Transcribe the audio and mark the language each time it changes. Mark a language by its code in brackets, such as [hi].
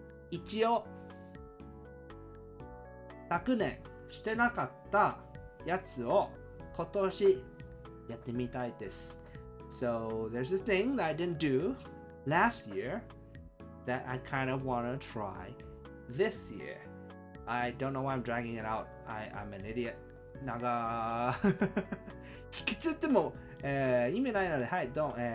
[ja] 一応昨年してなかったやつを今年やってみたいです。 [en] So there's this thing that I didn't do last year that I kind of want to try this year. I don't know why I'm dragging it out. I'm an idiot. [ja] なんか引きつっても、意味ないので、はい、 [en] don't.